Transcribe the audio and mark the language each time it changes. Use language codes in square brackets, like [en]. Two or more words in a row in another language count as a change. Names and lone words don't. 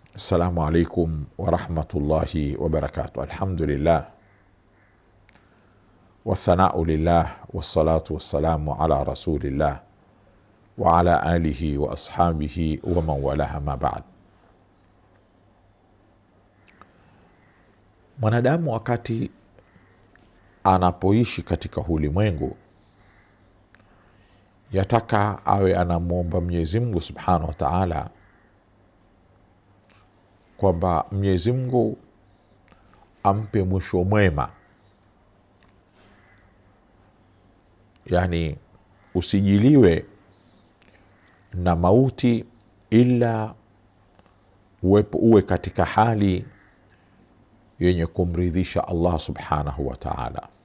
[ar] السلام عليكم ورحمة الله وبركاته. الحمد لله والثناء لله والصلاة والسلام على رسول الله وعلى آله وأصحابه ومن والاه ما بعد. [sw] Mwanadamu wakati anapoishi katika ulimwengu yataka awe anamuomba Mwenyezi Mungu [ar] سبحانه وتعالى [sw] kwamba Mwenyezi Mungu ampe mwisho mwema, yani usijiliwe na mauti ila uwe katika hali yenye kumridhisha Allah [ar] سبحانه وتعالى.